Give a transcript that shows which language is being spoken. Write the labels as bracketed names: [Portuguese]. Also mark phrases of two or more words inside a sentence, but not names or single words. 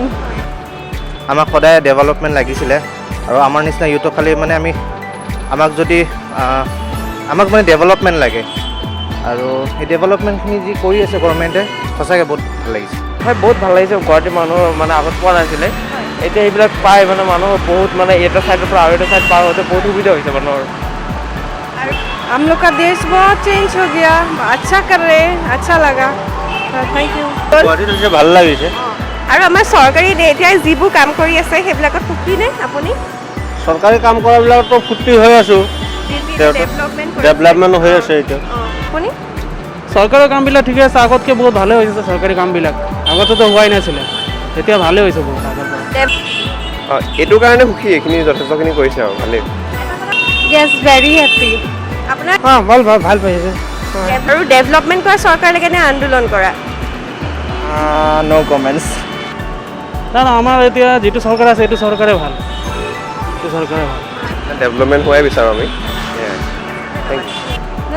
[Assamese] আমাক সদায় ডেভেলপমেণ্ট লাগিছিলে আৰু আমাৰ নিচিনা ইউথক খালি মানে আমাক মানে ডেভেলপমেণ্ট লাগে, আৰু সেই ডেভেলপমেণ্টখিনি যি কৰি আছে গভৰ্ণমেণ্টে সঁচাকৈ বহুত ভাল লাগিছে। হয়, বহুত ভাল লাগিছে। গুৱাহাটীৰ মানুহ মানে আগত পোৱা নাছিলে, এতিয়া এইবিলাক পাই মানে মানুহ বহুত মানে এটা ছাইডৰ পৰা আৰু এটা ছাইড পাৰ হওঁতে বহুত সুবিধা হৈছে মানুহৰ। [Hindi] हम लोग का देश बहुत चेंज हो गया, अच्छा कर रहे हैं, अच्छा लगा। [English] thank you. [Assamese] গুৱাহাটীত হৈছে ভাল লাগিছে। আৰু আমাৰ চৰকাৰী এতিয়া যিবোৰ কাম কৰি আছে সেইবিলাকত সুখী নে আপুনি? চৰকাৰী কাম কৰাবিলাকতো ফূৰ্তি হৈ আছোঁ, ডেভেলপমেণ্ট হৈ আছে এতিয়া। আপুনি? চৰকাৰৰ কামবিলাক ঠিকে আছে, আগতকৈ বহুত ভালে হৈছে চৰকাৰী কামবিলাক। আগতেতো হোৱাই নাছিলে, এতিয়া ভালে হৈছে বহুত আগৰ পৰা। এইটো কাৰণে সুখী, এইখিনি যথেষ্টখিনি কৰিছে আৰু ভালেই। [English] Yes, very happy. [Assamese] আপোনাৰ ভাল পাইছে। আৰু ডেভেলপমেণ্ট কৰা চৰকাৰ লাগে নে আন্দোলন কৰা? [English] no comments. [Assamese] না আমাৰ এতিয়া যিটো চৰকাৰ আছে এইটো চৰকাৰে ভাল, এইটো চৰকাৰে ভাল। ডেভেলপমেণ্ট হোৱাই বিচাৰোঁ আমি। [English] thank you.